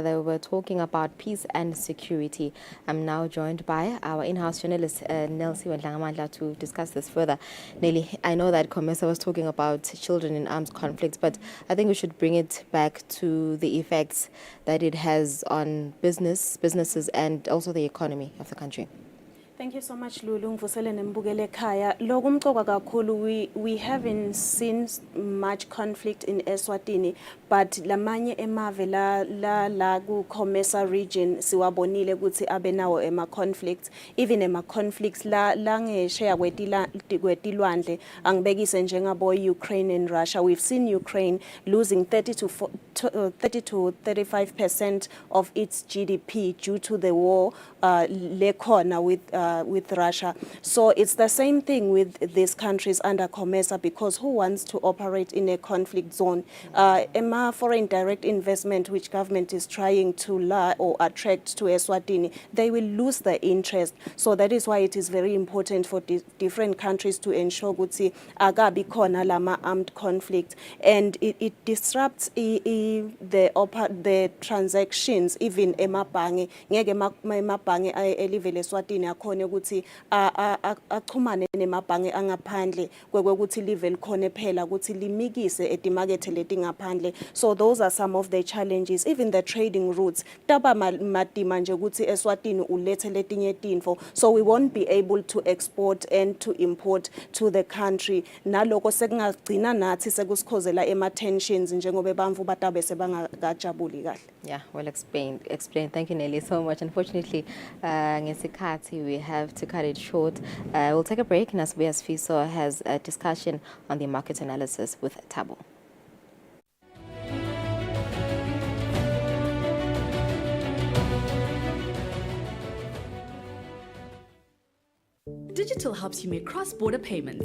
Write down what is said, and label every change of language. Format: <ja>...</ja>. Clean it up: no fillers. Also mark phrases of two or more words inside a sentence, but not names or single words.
<en>They were talking about peace and security. I'm now joined by our in-house journalist, Nelsie Wendlangamandla, to discuss this further. Nelly, I know that COMESA was talking about children in armed conflicts, but I think we should bring it back to the effects that it has on businesses, and also the economy of the country. Thank you so much, Lulu.</en> <ss>Ngivusele nembukele ekhaya. Lokhu umqoka kakhulu,</ss> <en>we haven't seen much conflict in Eswatini, but</en> <ss>lamanye emave la ku COMESA region siwabonile ukuthi abenawo ema conflicts, even ema conflicts la ngesheya kwetilwandle angibekise njengabo Ukraine and Russia.</ss> <en>We've seen Ukraine losing 30 to 35% of its GDP due to the war lekhona with Russia. So it's the same thing with these countries under COMESA, because who wants to operate in a conflict zone? Foreign direct investment, which government is trying to or attract to Eswatini, they will lose the interest. So that is why it is very important for different countries to ensure</en> <ss>ukuthi agabi khona lama</ss> <en>armed conflict, and it disrupts the transactions even emabhange.</en> <ss>Ngeke emabhange elive leSwatini akhona ukuthi achumane nemabhange angaphandle kwekuthi live likhona phela ukuthi limikise etimakethe leti ngaphandle.</ss> <en>So those are some of the challenges. Even the trading routes,</en> <ss>taba madima nje ukuthi Eswatini ulethe letinye tinfo,</ss> <en>so we won't be able to export and to import to the country.</en> <ss>Naloko sekungagcina nathi sekusikhozela ema-tensions njengoba bamvu batabe sebangakajabuli kahle.</ss> <en>Yeah, well explained. Thank you, Nelly, so much. Unfortunately, ngesikhathi we have to cut it short. We'll take a break. Nasbias Fiso has a discussion on the market analysis with Thabo. Digital helps you make cross-border payments.</en>